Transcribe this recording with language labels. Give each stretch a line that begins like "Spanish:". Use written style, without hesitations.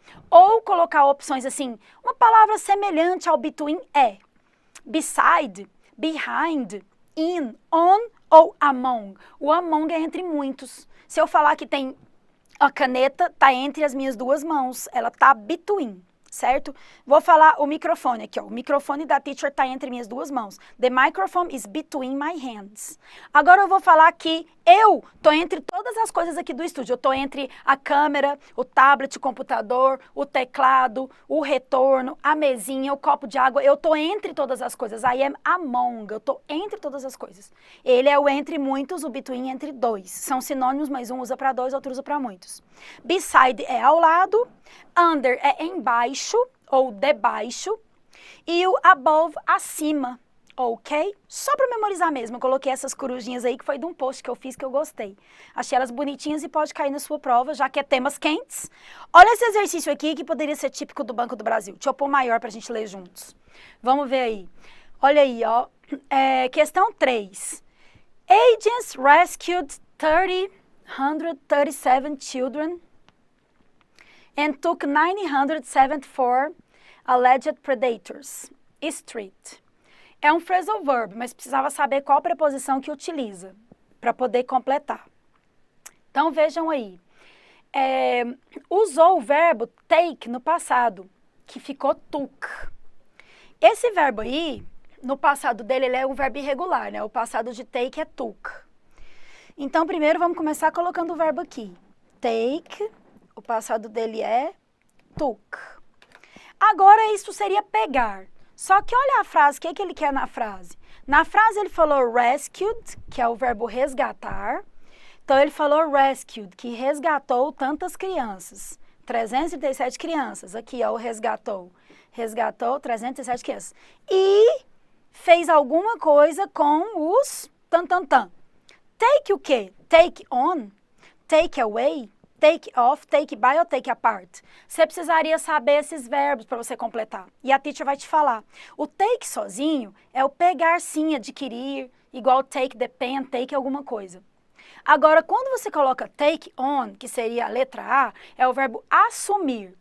Portuguese: Ou colocar opções assim, uma palavra semelhante ao between é beside, behind, in, on ou among. O among é entre muitos. Se eu falar que tem a caneta, tá entre as minhas duas mãos, ela tá between, certo? Vou falar o microfone aqui, ó. O microfone da teacher tá entre minhas duas mãos.
English: The microphone is between my hands.
Portuguese: Agora eu vou falar que eu tô entre todas as coisas aqui do estúdio. Eu tô entre a câmera, o tablet, o computador, o teclado, o retorno, a mesinha, o copo de água. Eu tô entre todas as coisas.
English: I am among.
Portuguese: Eu tô entre todas as coisas. Ele é o entre muitos, o between entre dois. São sinônimos, mas um usa para dois, outro usa para muitos. Beside é ao lado. Under é embaixo ou debaixo. E o above, acima. Ok? Só para memorizar mesmo, eu coloquei essas corujinhas aí que foi de um post que eu fiz que eu gostei. Achei elas bonitinhas e pode cair na sua prova, já que é temas quentes. Olha esse exercício aqui que poderia ser típico do Banco do Brasil. Deixa eu pôr maior para a gente ler juntos. Vamos ver aí. Olha aí, ó. Questão 3.
English: Agents rescued 137 children and took 974 alleged predators. Street.
Portuguese: É um phrasal verb, mas precisava saber qual preposição que utiliza para poder completar. Então, vejam aí. Usou o verbo take no passado, que ficou took. Esse verbo aí, no passado dele, ele é um verbo irregular, né? O passado de take é took. Então, primeiro, vamos começar colocando o verbo aqui. Take, o passado dele é took. Agora, isso seria pegar. Só que olha a frase, o que ele quer na frase? Na frase ele falou rescued, que é o verbo resgatar. Então ele falou rescued, que resgatou tantas crianças. 337 crianças. Aqui, ó, o resgatou. Resgatou 337 crianças. E fez alguma coisa com os tan. Take o quê?
English: Take on? Take away? Take off, take by ou take apart?
Portuguese: Você precisaria saber esses verbos para você completar. E a teacher vai te falar. O take sozinho é o pegar sim, adquirir, igual
English: take the pen,
Portuguese: take alguma coisa. Agora, quando você coloca take on, que seria a letra A, é o verbo assumir.